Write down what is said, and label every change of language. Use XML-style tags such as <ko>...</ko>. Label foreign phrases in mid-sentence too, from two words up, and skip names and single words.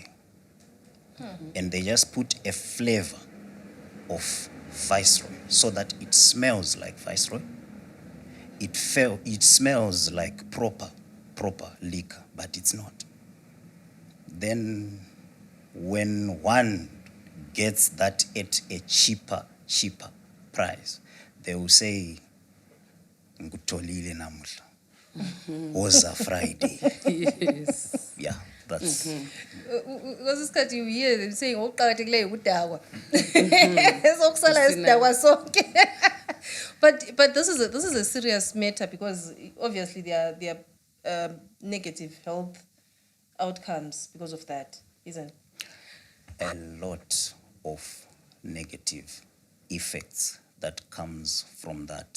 <en>And they just put a flavor of Viceroy so that it smells like Viceroy. It smells like proper liquor, but it's not. Then when one gets that at a cheaper price, they will say,</en> <nd>ngutolile namuhla. Oza Friday.</nd> <en>Yes. Yeah, that's... Because isikhathi you hear them saying</en> <nd>okuqhakathekileyo ukudakwa. Esokusala isidakwa sonke.</nd> <en>But this is a serious matter because obviously there are negative health outcomes because of that, isn't it? A lot of negative effects that comes from that.</en>